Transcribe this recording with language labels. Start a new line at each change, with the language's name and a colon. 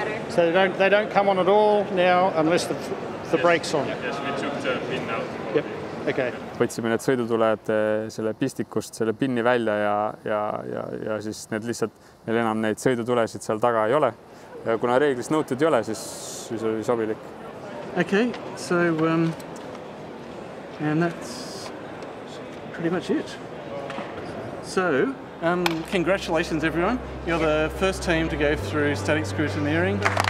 English: So they don't come on at all now unless the brake's on. Yes, we took the pin out. Yep, okay.
Estonian: Võtsime need sõidutuled selle pistikust, selle pinni välja ja siis need lihtsalt, meil enam neid sõidutulesid seal taga ei ole. Ja kuna reeglist nõutud ei ole, siis oli sobilik.
English: Okay, so and that's pretty much it. So, congratulations everyone. You're the first team to go through static scrutineering.